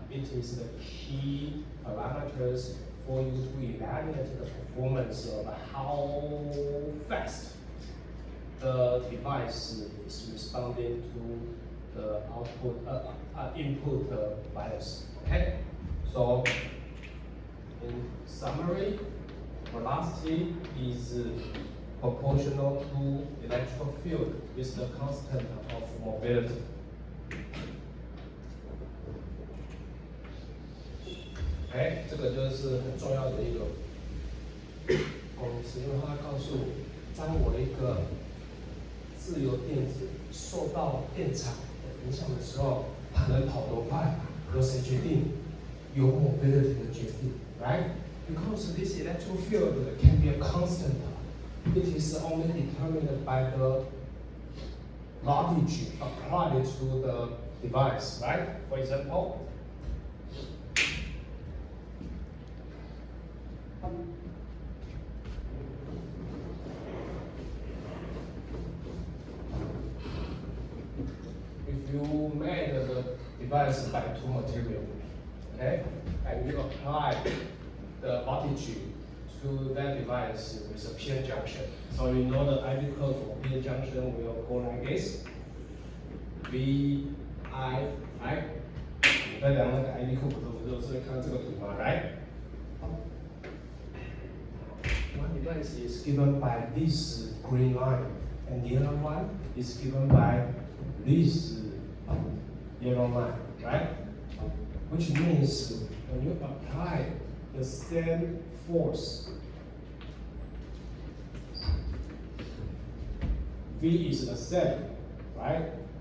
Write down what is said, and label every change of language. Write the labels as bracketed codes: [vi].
[en] It is the key parameters for you to evaluate the performance of how fast the device is responding to the input bias. Okay, so in summary, velocity is proportional to electrical field with the constant of mobility. [zh] 哎，这个就是很重要的一个公式，因为它告诉你，当我一个自由电子受到电场的影响的时候，它能跑多快，由谁决定？由 mobility 的决定 [en] ，right? Because this electric field can be a constant. It is only determined by the voltage applied to the device, right? For example. If you made the device by two material, okay, and you apply the voltage to that device with a p-n junction, so you know the IV curve for p-n junction will go like this. [zh] V I I， 你在量那个 IV curve 的时候，不就是看这个图吗 ？Right? [en] One device is given by this green line, and the other one is given by this yellow line, right? Which means when you apply the same force, V is the same, right?